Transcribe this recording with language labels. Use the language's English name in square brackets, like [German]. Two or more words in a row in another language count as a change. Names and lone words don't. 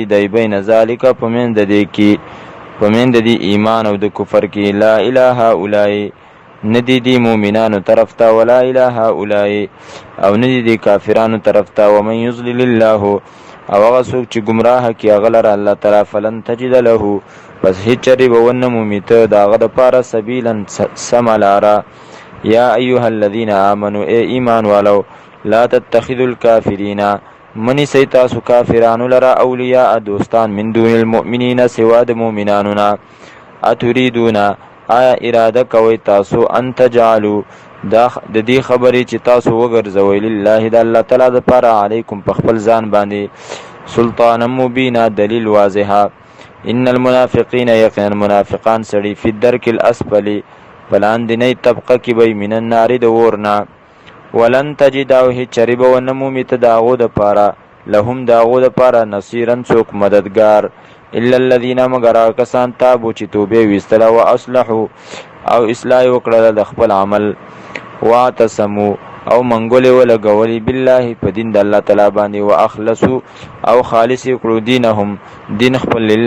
[Pashto] دی بین ذلک په منځ د دې کې په منځ د دې ایمان او د کفر کې [Arabic] لا اله هؤلاء [Pashto] ندی دی مومنانو طرف ته [Arabic] ولا اله هؤلاء [Pashto] او ندی دی کافرانو طرف ته [Arabic] ومن یضلل الله [Pashto] او هغه څوک چې ګمراه کړي هغه لره الله تعالی [Arabic] فلن تجد له [Pashto] پس هیڅ چرې به ونه مومي ته د هغه دپاره سبیلا سمه لاره [Arabic] یا ایها الذین آمنوا [Pashto] ای ایمان والو [Arabic] لا تتخذوا [Pashto] الکافرین منیسئ تاسو کافرانو لره اولیاء دوستان [Arabic] من دون المؤمنین [Pashto] سوا د مؤمنانو نه اتریدون آیا اراده کوئ تاسو [Arabic] ان تجعلوا [Pashto] د دې خبرې چې تاسو وګرځوئ لله د الله تعالی دپاره علیکم په خپل ځان باندې [Arabic] سلطانا مبینا [Pashto] دلیل واضحه [Arabic] ان المنافقین [Pashto] یقینا منافقان سړي [Arabic] فی الدرک الاسفل [Pashto] بلاندنی طبقه کې به [Arabic] من النار [Pashto] د اور نه [Arabic] ولن تجد [Pashto] او هیڅ چرې به ونه مومي ته د هغو دپاره لهم د هغو دپاره نصیرا څوک مددګار [Arabic] الا الذین [Pashto] مگر هغه کسان تابو چې توبې ویستله و اصلحو او اصلاح وکړله د خپل عمل واعتصمو او منګولې ولګولې بالله په دین د الله تعالی باندې و اخلصو او خالص کړو دینهم دین خپل لله